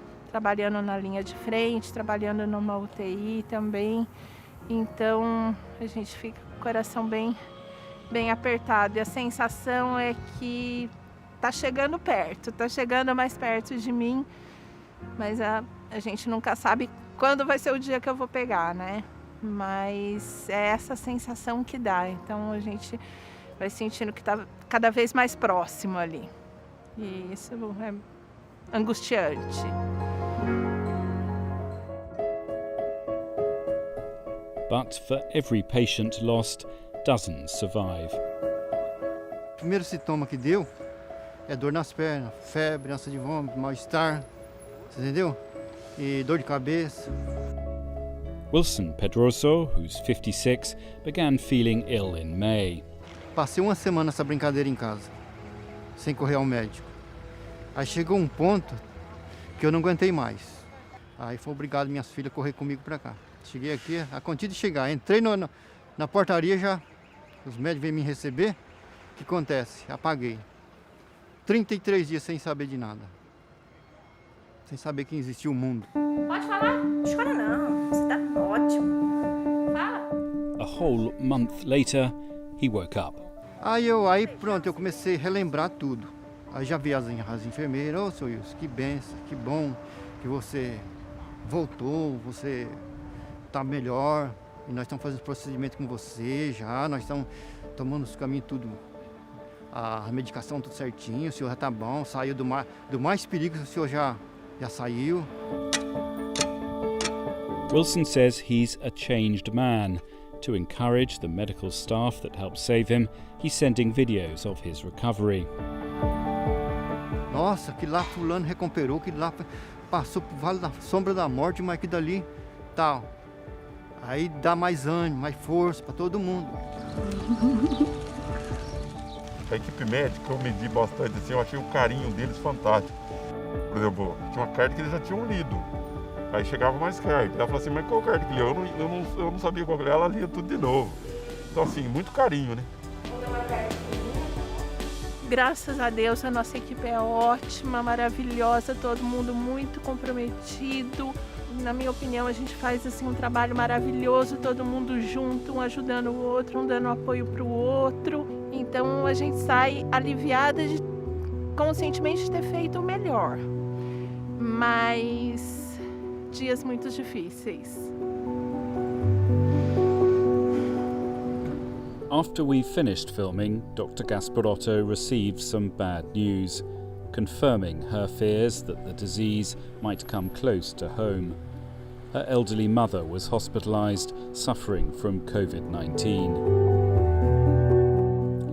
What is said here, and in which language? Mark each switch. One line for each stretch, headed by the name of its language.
Portuguese: Trabalhando na linha de frente, trabalhando numa UTI também, então a gente fica com o coração bem apertado, e a sensação é que tá chegando perto, tá chegando mais perto de mim, mas a gente nunca sabe quando vai ser o dia que eu vou pegar, né? Mas é essa sensação que dá, então a gente vai sentindo que está cada vez mais próximo ali. E isso é angustiante.
English: But for every patient lost, dozens survive.
Portuguese: O primeiro sintoma que deu é dor nas pernas, febre, ânsia de vômito, mal-estar, você entendeu? E dor de cabeça.
English: Wilson Pedroso, who's 56, began feeling ill in May.
Portuguese: Passei uma semana nessa brincadeira em casa, sem correr ao médico. Aí chegou um ponto que eu não aguentei mais. Aí foi obrigado minhas filhas a correr comigo para cá. Cheguei aqui, a conta de chegar, entrei na portaria já, os médicos vêm me receber. O que acontece? Apaguei. 33 dias sem saber de nada. Sem saber que existia o mundo. Pode falar? Não chora não, você tá ótimo. Fala.
English: A whole month later, he woke up.
Portuguese: Aí pronto, eu comecei a relembrar tudo. Aí já vi as enfermeiras, ô seu Wilson, que benção, que bom que você voltou, você tá melhor. E nós estamos fazendo procedimento com você já, nós estamos tomando os caminhos tudo, a medicação tudo certinho, o senhor já tá bom, saiu do mais perigo, o senhor já saiu.
English: Wilson says he's a changed man. To encourage the medical staff that helped save him, he's sending videos of his recovery.
Portuguese: Nossa, que lá fulano recuperou, que lá passou pro vale da sombra da morte, mas que dali tal. Aí dá mais ânimo, mais força para todo mundo. A equipe médica, eu medi bastante, assim, eu achei o carinho deles fantástico. Por exemplo, tinha uma carta que eles já tinham lido. Aí chegava mais carta. Ela falou assim, mas qual carta que leu? Eu não sabia qual que era, ela lia tudo de novo. Então assim, muito carinho, né? Graças a Deus a nossa equipe é ótima, maravilhosa, todo mundo muito comprometido. Na minha opinião, a gente faz assim, um trabalho maravilhoso, todo mundo junto, um ajudando o outro, um dando apoio para o outro. Então a gente sai aliviada conscientemente de ter feito o melhor. Mas dias muito difíceis.
English: After we finished filming, Dr. Gasparotto received some bad news, confirming her fears that the disease might come close to home. Her elderly mother was hospitalised, suffering from COVID-19.